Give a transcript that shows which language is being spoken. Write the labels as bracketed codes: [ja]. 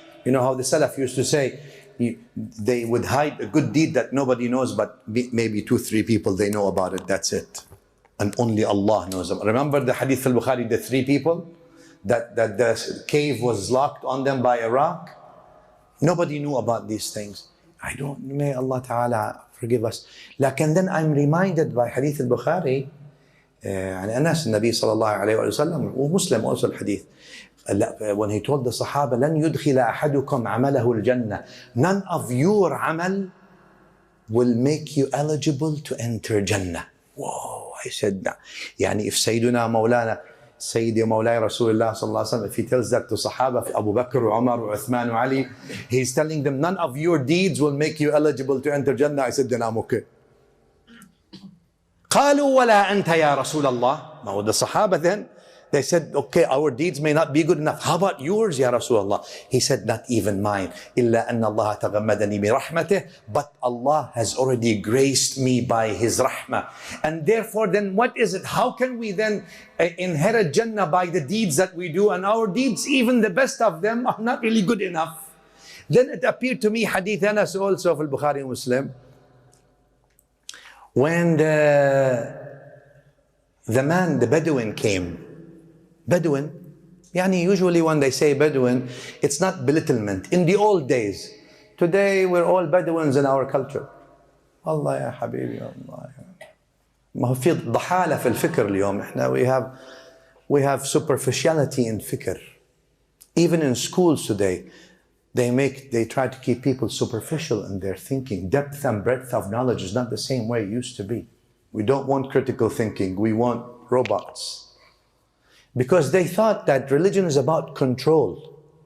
[en] You know how the Salaf used to say, they would hide a good deed that nobody knows, but maybe 2-3 people, they know about it, that's it. And only Allah knows them. Remember the hadith al-Bukhari, the 3 people? That the cave was locked on them by a rock? Nobody knew about these things. May Allah Ta'ala forgive us. Lakin then I'm reminded by hadith al-Bukhari, [ar] عن أنس النبي صلى الله عليه وسلم ومسلم also الحديث, [en] when he told the Sahaba, [ar] لن يدخل أحدكم عمله الجنة. [en] None of your amal will make you eligible to enter Jannah. Whoa, I said that. يعني if Sayyiduna Mawlana, Sayyidi Mawlaya Rasulullah sallallahu alaihi wasallam, if he tells that to Sahaba, Abu Bakr, Umar, Uthman, Ali, he's telling them, none of your deeds will make you eligible to enter Jannah. I said, then I'm okay. [ar] قالوا ولا أنت يا رسول الله. [en] Now the Sahaba then, they said, okay, our deeds may not be good enough. How about yours, Ya Rasulullah? He said, not even mine. [ar] إلا أن الله تغمدني برحمته. [en] But Allah has already graced me by His rahmah. And therefore then what is it? How can we then inherit Jannah by the deeds that we do? And our deeds, even the best of them, are not really good enough. Then it appeared to me, Hadith Anas also of Al-Bukhari and Muslim, when the man, the Bedouin came. Bedouin, yani usually when they say Bedouin, it's not belittlement. In the old days, today we're all Bedouins in our culture. Allah ya habibi, Allah. [ar] ما في ضحالة في الفكر اليوم. [en] إحنا we have superficiality in fikr. Even in schools today, They try to keep people superficial in their thinking. Depth and breadth of knowledge is not the same way it used to be. We don't want critical thinking. We want robots. Because they thought that religion is about control.